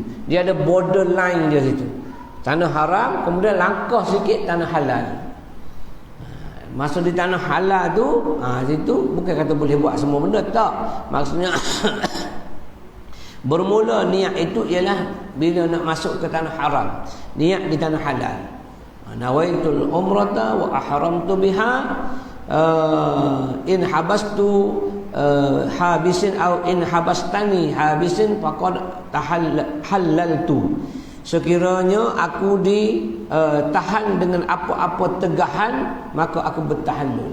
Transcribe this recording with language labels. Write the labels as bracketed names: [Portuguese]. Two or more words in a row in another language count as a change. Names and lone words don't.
[Malay] Dia ada borderline dia situ. Tanah haram kemudian langkah sikit tanah halal. Masuk di tanah halal tu, situ bukan kata boleh buat semua benda, tak. Maksudnya bermula niat itu ialah bila nak masuk ke tanah haram. Niat di tanah halal. [Arabic] نويت العمرة وأحرمت بها إن حبست حابس أو إن حبستني حابس فقد حللت. [Malay] Sekiranya aku ditahan dengan apa-apa tegahan, maka aku bertahallul.